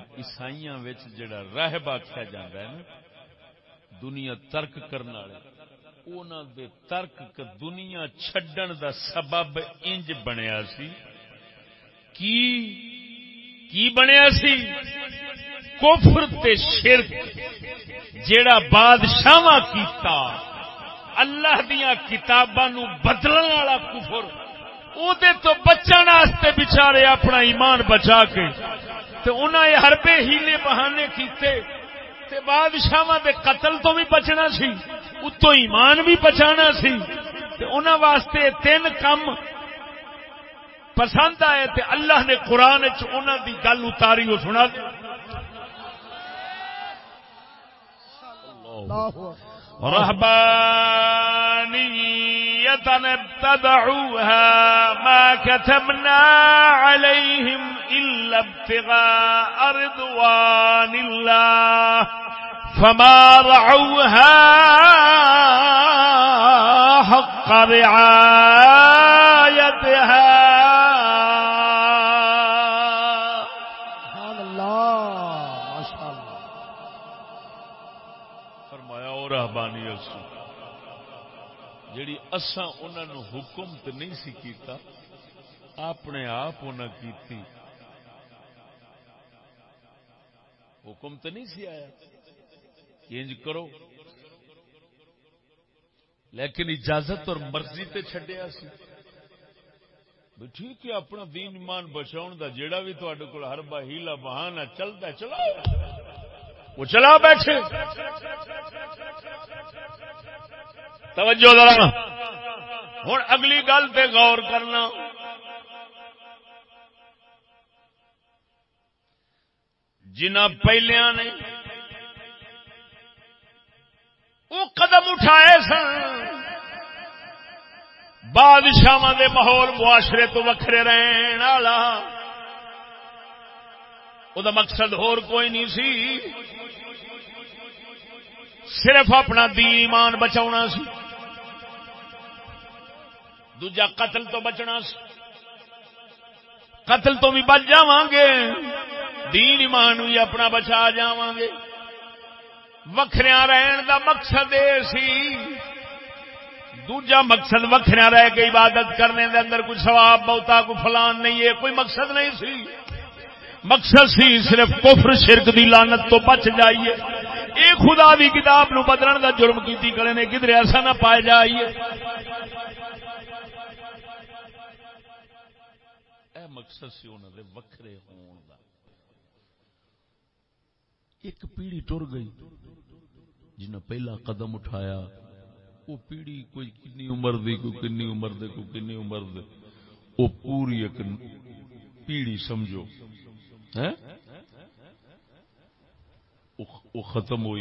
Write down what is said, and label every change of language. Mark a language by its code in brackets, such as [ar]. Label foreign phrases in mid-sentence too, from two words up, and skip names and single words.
[pa] عیسائیاں وچ جڑا راہب آکھیا جاندا ہے نا دنیا ترک کرن والے انہاں دے ترک دنیا چھڈن دا سبب انج بنیا سی. کی بنیا سی؟ کفر تے شرک جیڑا بادشاہاں کیتا اللہ دیاں کتاباں نو بدلن والا کفر او دے تو بچن واسطے بیچارے اپنا ایمان بچا کے تے انہاں حربے ہیلے بہانے کیتے تے بادشاہاں دے قتل تو بھی بچنا سی اتوں ایمان بھی بچانا سی تے انہاں واسطے 3 کم پسند آئے تے اللہ نے قرآن وچ انہاں دی گل اتاری او سنا دے. [ar] رهبانية ابتدعوها ما كتبنا عليهم إلا ابتغاء رضوان الله فما رعوها حق رعايتها. سبحان اللہ ماشاء اللہ. [pa] فرمایا اور رہبانیت جیڑی اساں انہاں نو حکم تے نہیں سی کیتا اپنے آپ انہاں کیتی. حکم تے نہیں سی آیا انج کرو لیکن اجازت اور مرضی تے چھڈیا سی. ٹھیک ہے اپنا دین ایمان بچاؤ دا جیڑا بھی تواڈے کول حربہ ہیلا بہانہ چلدا چلاؤ وہ چلا بیٹھے. توجہ ذرا ہن اگلی گل تے غور کرنا. جنہ پہلیاں نے وہ قدم اٹھائے سن بادشاہاں دے ماحول معاشرے تو وکھرے رہن والا او دا مقصد ہور کوئی نہیں سی، صرف اپنا دین ایمان بچاؤنا سی، دوجا قتل تو بچنا سی، قتل تو بھی بچ جاواں گے، دین ایمان بھی اپنا بچا جاواں گے۔ وکھریاں رہن دا مقصد اے سی، دوجا مقصد وکھریاں رہ کے عبادت کرنے دے اندر کوئی ثواب بہتا کوئی فلان نہیں ہے، کوئی مقصد نہیں سی، مقصد سی صرف کفر شرک دی لعنت تو بچ جائیے، اے خدا دی کتاب نو بدلن دا جرم کیتی کھڑے نے، کدھر ایسا نہ پائے جائیے۔ اے مقصد سی انہاں دے وکھرے ہون دا۔ ایک پیڑھی ٹر گئی جنہیں پہلا قدم اٹھایا، وہ پیڑھی کوئی کنی عمر دی، کوئی کنی عمر دے، کوئی کنی عمر دے، وہ پوری ایک پیڑھی سمجھو وہ ختم ہوئی۔